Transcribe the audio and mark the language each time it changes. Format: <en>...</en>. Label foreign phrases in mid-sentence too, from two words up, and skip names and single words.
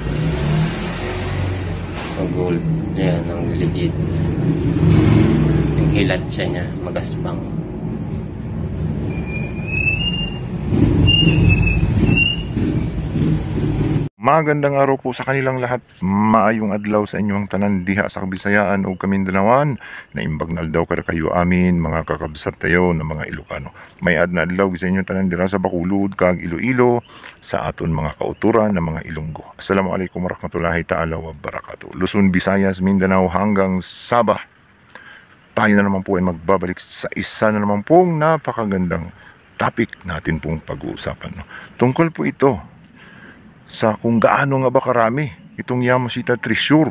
<tl>Ang gold. Yan, ang legit. Yung hilat siya niya, magaspang. Magandang araw po sa kanilang lahat.</tl> <ceb>Maayong adlaw sa inyong tanan diha sa Kabisayaan o Kamindanawan.</ceb> <ilo>Naimbag na adlaw kada kayo amin mga kakabsat tayo ng mga Ilocano.</ilo> <hil>May na adlaw sa inyong tanan dira sa Bacolod kag Iloilo sa aton mga kauturan ng mga Ilonggo.</hil> <ar>السلام عليكم ورحمة الله تعالى وبركاته.</ar> <tl>Luzon, Visayas, Mindanao hanggang Sabah. Tayo na naman po ay magbabalik sa isa na naman pong napakagandang topic natin pong pag-uusapan. Tungkol po ito sa kung gaano nga ba karami itong Yamashita Treasure.</tl>